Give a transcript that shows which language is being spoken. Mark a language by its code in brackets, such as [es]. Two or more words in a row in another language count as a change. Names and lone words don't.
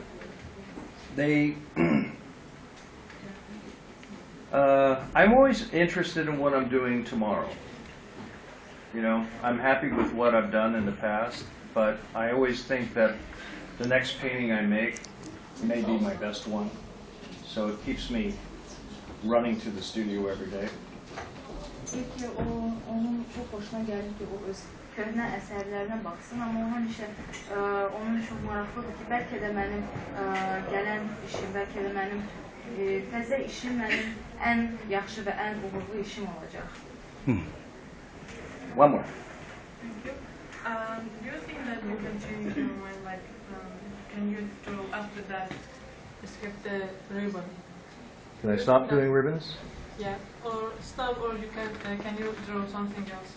[en] I'm always interested in what I'm doing tomorrow. You know, I'm happy with what I've done in the past, but I always think that the next painting I make may be my best one. So it keeps me running to the studio every day. [tr] Peki onun çok hoşuna geldi [az] ki o öz köhnə əsərlərinə baxsın, amma o həmişə onun çox maraqlıdır ki, bəlkə də mənim gələn işim, bəlkə də mənim təzə işim mənim ən yaxşı və ən uğurlu işim olacaq. [en] One more. Thank you. Do you think that you can change your mind, like, can you draw after that, skip the ribbon? Can I stop doing ribbons? Yeah, or stop, or you can you draw something else?